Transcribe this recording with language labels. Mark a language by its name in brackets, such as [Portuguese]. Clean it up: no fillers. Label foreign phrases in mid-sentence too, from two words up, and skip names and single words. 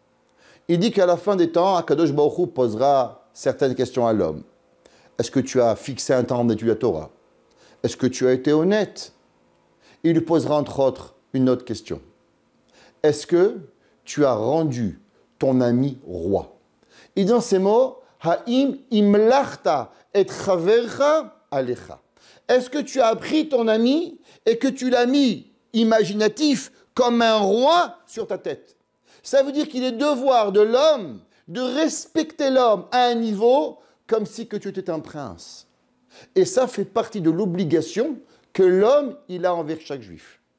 [French] Il dit qu'à la fin des temps, [Hebrew] הקדוש ברוך הוא [French] posera certaines questions à l'homme. Est-ce que tu as fixé un temps d'étude de la Torah? Est-ce que tu as été honnête? Il lui posera entre autres une autre question. Est-ce que tu as rendu ton ami roi? Et dans ces mots, [Hebrew] האם המלכת את חברך עליך. [French] Est-ce que tu as pris ton ami et que tu l'as mis imaginatif comme un roi sur ta tête? Ça veut dire qu'il est devoir de l'homme de respecter l'homme à un niveau comme si que tu étais un prince. Et ça fait partie de l'obligation que l'homme il a envers chaque juif.